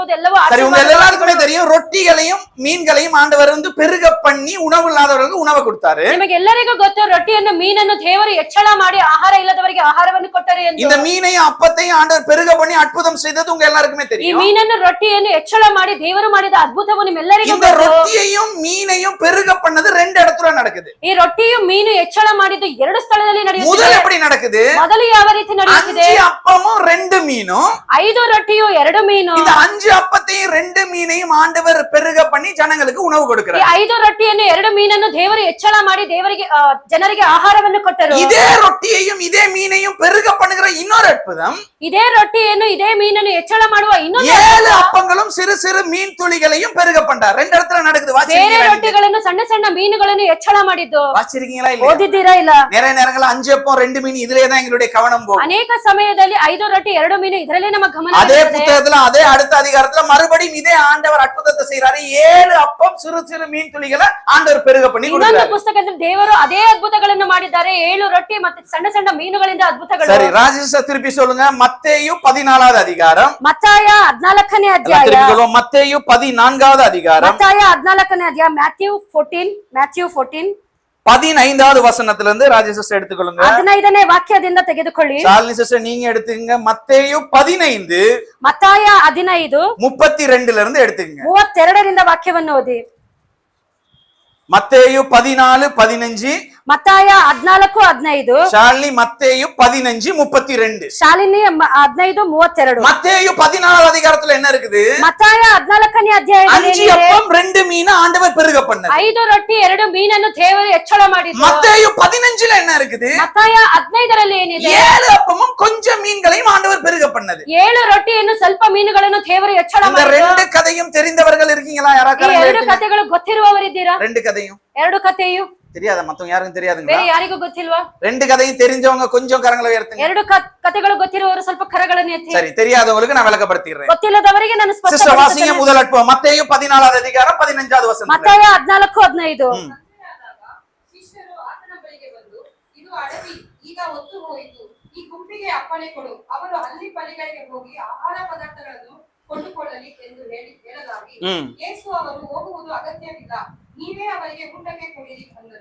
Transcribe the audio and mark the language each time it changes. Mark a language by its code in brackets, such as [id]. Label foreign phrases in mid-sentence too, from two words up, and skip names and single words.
[ta] சரி, உங்க எல்லாருக்குமே தெரியும் ரொட்டிகளையும் மீன்களையும் ஆண்டவர் பெருக பண்ணி உணவு இல்லாதவர்களுக்கு உணவு கொடுத்தாரு. [kn] ನಿಮಗೆ ಎಲ್ಲರಿಗೂ ಗೊತ್ತು ರೊಟ್ಟಿಯನ್ನು ಮೀನನ್ನು ದೇವರು ಹೆಚ್ಚಳ ಮಾಡಿ ಆಹಾರ ಇಲ್ಲದವರಿಗೆ ಆಹಾರವನ್ನು ಕೊಟ್ಟರು ಎಂದು. [ta] இந்த மீனையும் அப்பத்தையும் ஆண்டவர் பெருக பண்ணி அற்புதம் செய்தது உங்க எல்லாருக்குமே தெரியும். [kn] ಈ ಮೀನನ್ನು ರೊಟ್ಟಿಯನ್ನು ಹೆಚ್ಚಳ ಮಾಡಿ ದೇವರು ಮಾಡಿದ ಅದ್ಭುತವು ನಿಮ್ಮೆಲ್ಲರಿಗೂ [ta] இந்த ரொட்டியையும் மீனையும் பெருக பண்ணது ரெண்டு இடத்துல நடக்குது. [kn] ಈ ರೊಟ್ಟಿಯು ಮೀನು ಹೆಚ್ಚಳ ಮಾಡಿದ್ದು ಎರಡು ಸ್ಥಳದಲ್ಲಿ ನಡೆಯುತ್ತಿದೆ. [ta] முதல்ல எப்படி நடக்குது? [kn] ಮೊದಲು ಯಾವ ರೀತಿ ನಡೆಯುತ್ತಿದೆ? [ta] 5 அப்பமும் 2 மீனும், [kn] 5 ರೊಟ್ಟಿಯು 2 ಮೀನು. [ta] இந்த 5 அப்பத்தையும் 2 மீனையும் ஆண்டவர் பெருக பண்ணி ஜனங்களுக்கு உணவு கொடுக்கிறார். [kn] ಈ 5 ರೊಟ್ಟಿಯನ್ನು 2 ಮೀನನ್ನು ದೇವರು ಹೆಚ್ಚಳ ಮಾಡಿ ದೇವರಿಗೆ ಜನರಿಗೆ ಆಹಾರವನ್ನು ಕೊಟ್ಟರು. [ta] இதே ரொட்டியையும் இதே மீனையும் பெருக பண்ணுகிற இன்னொரு அற்புதம், [kn] ಇದೇ ರೊಟ್ಟಿಯನ್ನು ಇದೇ ಮೀನನ್ನು ಹೆಚ್ಚಳ ಮಾಡುವ ಇನ್ನೊಂದು [ta] 7 அப்பங்களும் சிறு சிறு மீன் துளிகளையும் பெருக பண்றார். ரெண்டு இடத்துல நடக்குது. [kn] ಬೇರೆ ರೊಟ್ಟಿಗಳನ್ನು ಸಣ್ಣ ಸಣ್ಣ ಮೀನುಗಳನ್ನು ಹೆಚ್ಚಳ ಮಾಡಿದ್ದು [ta] வாசிருக்கீங்களா இல்ல? [kn] ಓದಿದ್ದೀರಾ ಇಲ್ಲ? [ta] நிறைய நேரங்கள் 5 அப்பம் 2 மீன் இதுலயே தான் எங்களுடைய கவனம் போகும். [kn] ಅನೇಕ ಸಮಯದಲ್ಲಿ 5 ರೊಟ್ಟಿ 2 ಮೀನು ಇದರಲ್ಲೇ ನಮ್ಮ ಗಮನ. [ta] அதே புத்தகத்துல அதே அடுத்த அதிகாரத்துல மறுபடியும் இதே ஆண்டவர் அற்புதத்தை செய்யறாரு. 7 அப்பம் சிறு சிறு மீன் துளிகளை ஆண்டவர் பெருக பண்ணி கொடுக்கிறார். [kn] ಇನ್ನೊಂದು ಪುಸ್ತಕದಲ್ಲಿ ದೇವರು ಅದೇ ಅದ್ಭುತಗಳನ್ನು ಮಾಡಿದ್ದಾರೆ. 7 ರೊಟ್ಟಿ ಮತ್ತೆ ಸಣ್ಣ ಸಣ್ಣ ಮೀನುಗಳಿಂದ ಅದ್ಭುತಗಳು. [ta] சரி, ராஜேஷ் திருப்பி சொல்லுங்க. மத்தேயு 14வது அதிகாரம். [kn] ಮತ್ತಾಯ 14ನೇ ಅಧ್ಯಾಯ. [ta] மத்தேயு 14வது அதிகாரம். [kn] ಮತ್ತಾಯ 14ನೇ ಅಧ್ಯಾಯ. ಮ್ಯಾಥ್ಯೂ 14 [ta] 15வது வசனத்துல இருந்து ராஜேஷ் சிஸ்டர் எடுத்துக்கொள்ளுங்க. [kn] 15ನೇ ವಾಕ್ಯದಿಂದ ತೆಗೆದುಕೊಳ್ಳಿ. [ta] சாலினி சிஸ்டர் நீங்க எடுத்துங்க. மத்தேயு 15 [kn] ಮತ್ತಾಯ 15 [ta] 32ல இருந்து எடுத்துங்க. [kn] 32ರಿಂದ ವಾಕ್ಯವನ್ನು ಓದಿ. [ta] மத்தேயு 14:15. [kn] ಮತ್ತಾಯ 14:15. [ta] ಶಾಲಿನಿ மத்தேயு 15:32. [kn] ಶಾಲಿನಿ 15:32. [ta] மத்தேயு 14வது அதிகாரத்துல என்ன இருக்குது? [kn] ಮತ್ತಾಯ 14ನೇ ಅಧ್ಯಾಯದಲ್ಲಿ [ta] 5 அப்பம் 2 மீன் ஆண்டவர் பெருக பண்ணார். [kn] 5 ರೊಟ್ಟಿ 2 ಮೀನನ್ನು ದೇವರು ಹೆಚ್ಚಳ ಮಾಡಿದ್ರು. [ta] மத்தேயு 15ல என்ன இருக்குது? [kn] ಮತ್ತಾಯ 15ರಲ್ಲಿ ಏನಿದೆ? [ta] 7 அப்பமும் கொஞ்சம் மீன்களையும் ஆண்டவர் பெருக பண்ணது. [kn] 7 ರೊಟ್ಟಿಯನ್ನು ಸ್ವಲ್ಪ ಮೀನುಗಳನ್ನು ದೇವರು ಹೆಚ್ಚಳ [ta] இந்த [kn] ಮಾಡಿದ್ರು. [ta] ரெண்டு கதையும் தெரிந்தவர்கள் இருக்கீங்களா? யாராவது? [kn] ಈ 2 ಕಥೆಗಳು ಗೊತ್ತಿರುವವರಿದ್ದೀರಾ? [ta] ரெண்டு கதையும் [kn] 2 ಕಥೆಯು [ta] தெரியாதா? மத்தவங்க யாருக்கும் தெரியாதுங்களா? [kn] ಬೇರೆ ಯಾರಿಗೂ ಗೊತ್ತಿಲ್ವಾ? [ta] ரெண்டு கதையும் தெரிஞ்சவங்க கொஞ்சம் கரங்களை உயர்த்துங்க. [kn] 2 ಕಥೆಗಳು ಗೊತ್ತಿರುವವರು ಸ್ವಲ್ಪ ಕರಗಳನ್ನು ಎತ್ತಿ. [ta] சரி, தெரியாதவங்களுக்கு நான் விளக்கப்படுத்திடுறேன். [kn] ಗೊತ್ತಿಲ್ಲದವರಿಗೆ ನಾನು [ta] சிஸ்டர் வாசிங்க முதல் அற்புதம். மத்தேயு 14வது அதிகாரம் 15வது வசனம். [kn] ಮತ್ತಾಯ 14:15. ಶಿಷ್ಯರು ಆತನ ಬಳಿಗೆ ಬಂದು, ಇದು ಅಡವಿ, ಈಗ ಹೊತ್ತು ಹೋಯಿತು, ಈ ಗುಂಪಿಗೆ ಅಪ್ಪಣೆ ಕೊಡು, ಅವರು ಅಲ್ಲಿ ಬಳಿಗಳಿಗೆ ಹೋಗಿ ಆಹಾರ ಪದಾರ್ಥಗಳನ್ನು ಕೊಂಡುಕೊಳ್ಳಲಿ ಎಂದು ಹೇಳಲಾಗಿ, ಯೇಸು ಅವರು ಹೋಗುವುದು ಅಗತ್ಯವಿಲ್ಲ, ನೀವೇ ಅವರಿಗೆ ಊಟಕ್ಕೆ ಕೊಡಿರಿ ಅಂದರು.